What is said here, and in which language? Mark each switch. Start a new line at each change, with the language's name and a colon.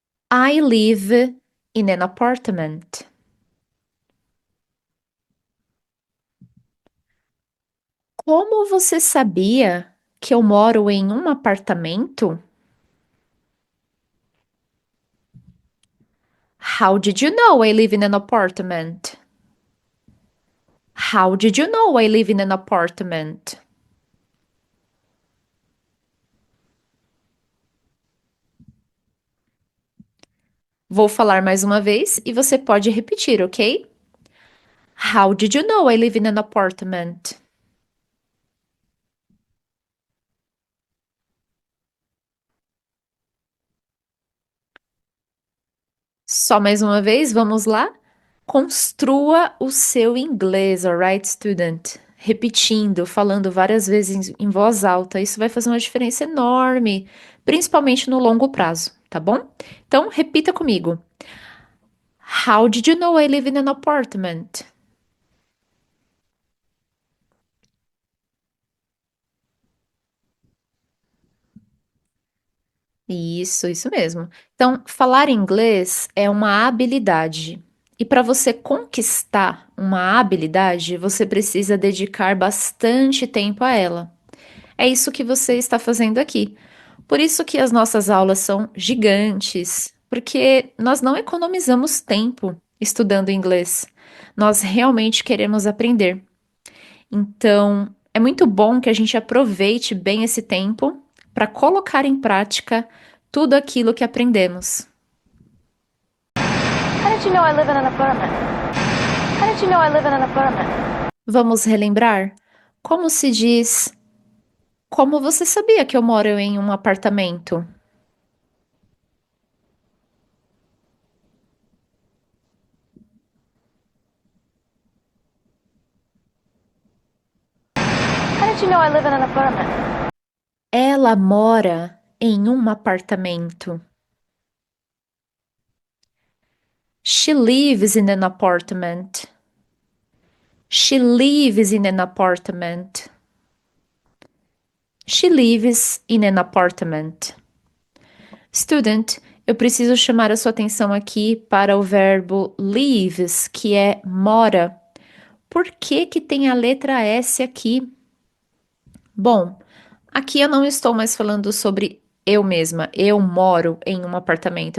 English: I live in an apartment.
Portuguese: Como você sabia que eu moro em um apartamento?
English: How did you know I live in an apartment? How did you know I live in an apartment?
Portuguese: Vou falar mais uma vez e você pode repetir, ok?
English: How did you know I live in an apartment?
Portuguese: Só mais uma vez, vamos lá? Construa o seu inglês,
English: alright, student?
Portuguese: Repetindo, falando várias vezes em voz alta. Isso vai fazer uma diferença enorme, principalmente no longo prazo, tá bom? Então, repita comigo.
English: How did you know I live in an apartment?
Portuguese: Isso mesmo. Então, falar inglês é uma habilidade. E para você conquistar uma habilidade, você precisa dedicar bastante tempo a ela. É isso que você está fazendo aqui. Por isso que as nossas aulas são gigantes, porque nós não economizamos tempo estudando inglês. Nós realmente queremos aprender. Então, é muito bom que a gente aproveite bem esse tempo para colocar em prática tudo aquilo que aprendemos.
English: How did you know I live in an apartment? How did you know I live in an apartment?
Portuguese: Vamos relembrar? Como se diz? Como você sabia que eu moro em um apartamento?
English: How did you know I live in an apartment?
Portuguese: Ela mora em um apartamento.
English: She lives in an apartment. She lives in an apartment. She lives in an apartment.
Portuguese: Student, eu preciso chamar a sua atenção aqui para o verbo lives, que é mora. Por que que tem a letra S aqui? Bom, aqui eu não estou mais falando sobre eu mesma, eu moro em um apartamento.